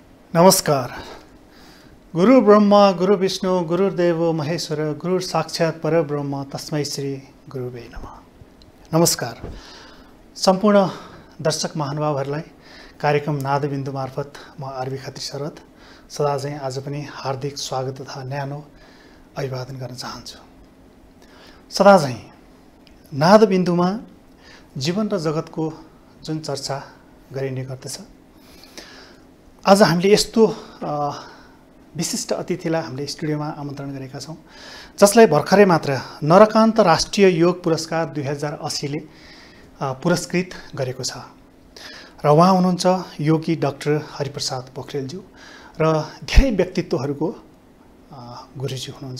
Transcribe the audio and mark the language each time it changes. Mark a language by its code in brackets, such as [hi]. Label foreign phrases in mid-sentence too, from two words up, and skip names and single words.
[ne] नमस्कार। [sa] गुरु ब्रह्मा गुरु विष्णु गुरुदेव महेश्वर गुरु साक्षात् परब्रह्म तस्मै श्री गुरुवे नमः। [ne] नमस्कार सम्पूर्ण दर्शक महानुभावहरूलाई कार्यक्रम नादबिन्दु मार्फत म आरबी खत्री शरद सदा चाहिँ आज पनि हार्दिक स्वागत तथा न्यानो अभिवादन गर्न चाहन्छु। सदा चाहिँ नादबिन्दुमा जीवन र जगतको जुन चर्चा गरिने गर्दछ, आज हामीले यस्तो विशिष्ट अतिथिलाई हामीले स्टुडियोमा आमन्त्रण गरेका छौँ, जसलाई भर्खरै मात्र नरकान्त राष्ट्रिय योग पुरस्कार 2080 ले पुरस्कृत गरेको छ र उहाँ हुनुहुन्छ योगी डाक्टर हरिप्रसाद पोखरेलज्यू र धेरै व्यक्तित्वहरूको गुरुजी हुनुहुन्छ।